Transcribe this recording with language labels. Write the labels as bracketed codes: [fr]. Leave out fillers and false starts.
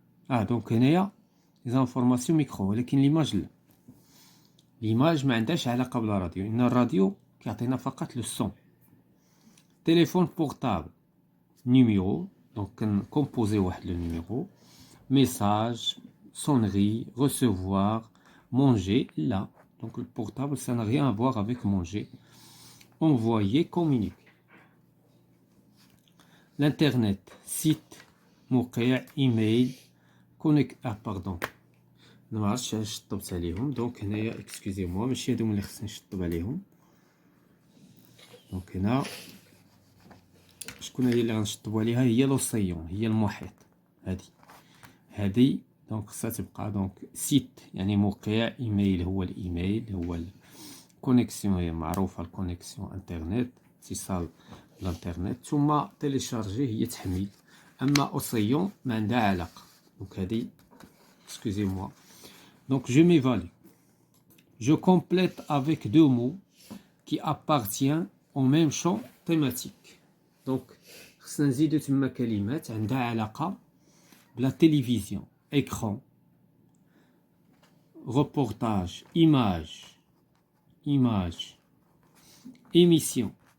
[ar] دونك هنايا لي زانفورماسيون ميكرو، ولكن ليماج لا. ليماج ما عندهاش علاقة بلا راديو، إن الراديو كيعطينا فقط لو سون. تليفون بورتابل نيميرو، دونك كنكومبوزي واحد لو نيميرو. [fr] ميساج، sonnerie, recevoir, manger, là. Donc le portable, ça n'a rien à voir avec manger. Envoyer, communiquer. L'internet, site, موقع, email, connect. Pardon. [ar] ما عرفتش علاش شطبت عليهم. دونك هنايا [fr] اكسكوزي موا، [ar] ماشي هادو اللي خصني نشطب عليهم. دونك هنا شكون هي اللي غنشطبو عليها؟ هي لوسيون، هي المحيط. هادي دونك خصها تبقى. دونك سيت يعني موقع، ايميل هو الايميل، هو الكونيكسيون هي معروفه، الكونيكسيون انترنت، اتصال بالانترنت. ثم تيليشارجي هي تحميل. اما اوسيون ما عندها علاقه. دونك هادي [fr] excusez moi. Donc je m'évalue. Je complète avec deux mots qui appartiennent au même champ thématique. [ar] Donc خصنا نزيدو تما كلمات عندها علاقه بلا télévision, écran, reportage, image, émission.